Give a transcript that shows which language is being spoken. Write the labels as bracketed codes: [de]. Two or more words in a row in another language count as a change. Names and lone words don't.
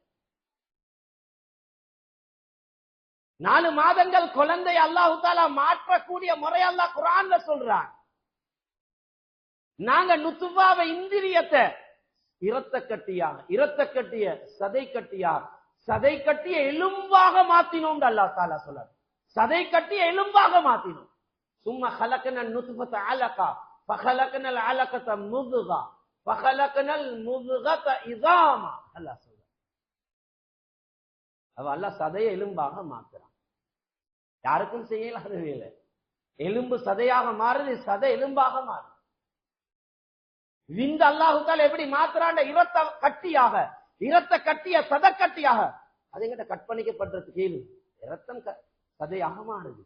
[ta] 4 மாதங்கள் குழந்தை [ar] الله تعالى [ta] மாற்றக்கூடிய முறை அல்லாஹ் குர்ஆன்ல சொல்றான். நாங்க நுத்வாவை இந்திரியத்தை இரத்த கட்டிய சதை கட்டிய எலும்பாக மாத்தினோம் [ar] الله تعالى [ta] சொல்றார். சதை கட்டிய எலும்பாக மாத்தினோம். [ar] சும்மா خلقنا النطفة علقة فخلقنا العلقة مضغة فخلقنا المضغة عظاما. [ta] அல்லாஹ் சொல்றார். அல்லாஹ் சதையை எலும்பாக மாத்துறான். யாருக்கும் செய்யலாத வேலை. எலும்பு சதையாக மாறுது, சதை எலும்பாக மாறுது. விந்து [ar] الله تعالى [ta] எப்படி மாத்துறான், இரத்த கட்டிய சதக்கட்டியாக, அது எங்கிட்ட கற்பனைக்கப்பட்டது கேளு, இரத்தம் சதையாக மாறுது.